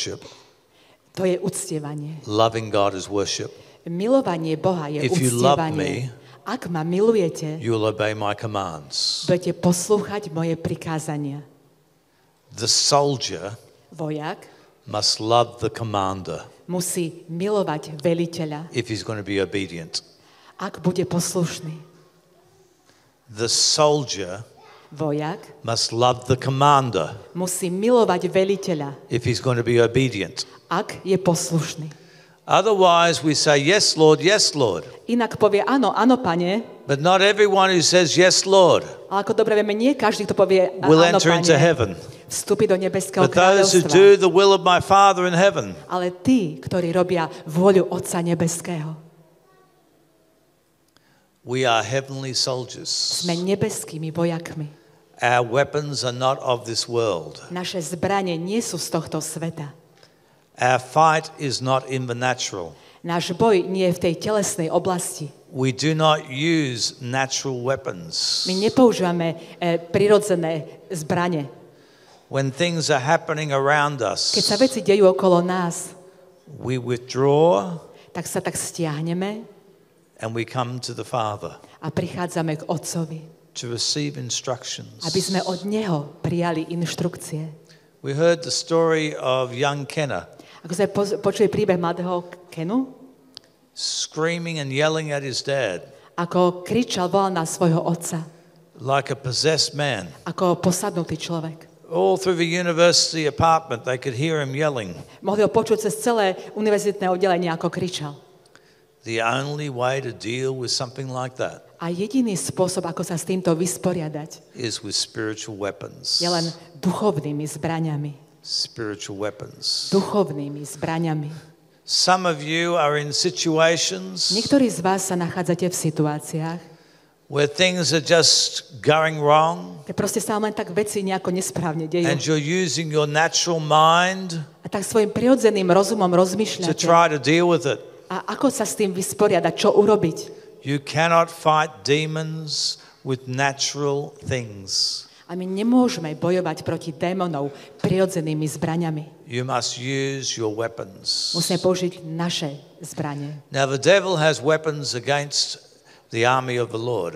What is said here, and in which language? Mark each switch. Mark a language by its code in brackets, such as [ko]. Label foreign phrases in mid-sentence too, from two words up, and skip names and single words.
[en] that's worship. [sk] To je uctievanie. [en] Loving God is worship. [sk] Milovanie Boha je [en] If you love [sk] uctievanie. [en] me, [sk] Ak ma milujete, [en] you will obey my commands. [sk] budete poslúchať moje prikázania. [en] The soldier [sk] Vojak [en] must love the commander [sk] musí milovať veliteľa, [en] if he's going to be obedient. [sk] ak bude poslušný. [en] The soldier [sk] Vojak [en] must love the commander [sk] musí milovať veliteľa, [en] if he's going to be obedient. [sk] ak je poslušný. [en] Otherwise, we say, yes, Lord, [sk] Inak povie áno, áno, pane, [en] but not everyone who says, yes, Lord, [sk] ale ako dobre vieme, nie každý, kto povie [en] will [sk] áno, [en] enter into [sk] pane, [en] heaven. [sk] vstúpi do nebeského [en] But those who [sk] kráľovstva. [en] do the will of my Father in heaven. [sk] Ale tí, ktorí robia vôľu Otca nebeského. [en] We are heavenly soldiers. [sk] Sme nebeskými vojakmi. [en] Our weapons are not of this world. [sk] Naše zbranie nie sú z tohto sveta. [en] Our fight is not in the natural. [sk] Náš boj nie je v tej telesnej oblasti. [en] We do not use natural weapons. [sk] My nepoužívame prirodzené zbranie. [en] When things are happening around us, [sk] Keď sa veci dejú okolo nás, [en] we withdraw [sk] tak sa tak stiahneme [en] and we come to the Father [sk] a prichádzame k Otcovi, [en] to receive instructions. [sk] aby sme od Neho prijali inštrukcie. [en] We heard the story of young Kenna [sk] Ako sme počuli príbeh mladého Kenu, [en] screaming and yelling at his dad [sk] ako kričal, volal na svojho otca, [en] like a possessed man. [sk] ako posadnutý človek. [en] All through the university apartment, they could hear him yelling. [sk] Mohli ho počuť cez celé univerzitné oddelenie, ako kričal. [en] The only way to deal with something like that [sk] A jediný spôsob, ako sa s týmto vysporiadať, [en] is with spiritual weapons. [sk] je len duchovnými zbraňami. [en] Spiritual weapons. [sk] Duchovnými zbraňami. [en] Some of you are in situations [sk] Niektorí z vás sa nachádzate v situáciách, [en] where things are just going wrong [sk] kde proste sa vám len tak veci nejako nesprávne dejú. [en] and you're using your natural mind [sk] A tak svojim prirodzeným rozumom [en] to [sk] rozmýšľate. [en] try to deal with it. [sk] A ako sa s tým vysporiadať, čo urobiť? [en] You cannot fight demons with natural things. [sk] A my nemôžeme bojovať proti démonov prirodzenými zbraňami. [en] You must use your weapons. [sk] Musíme použiť naše zbranie. [en] Now the devil has weapons against the army of the Lord.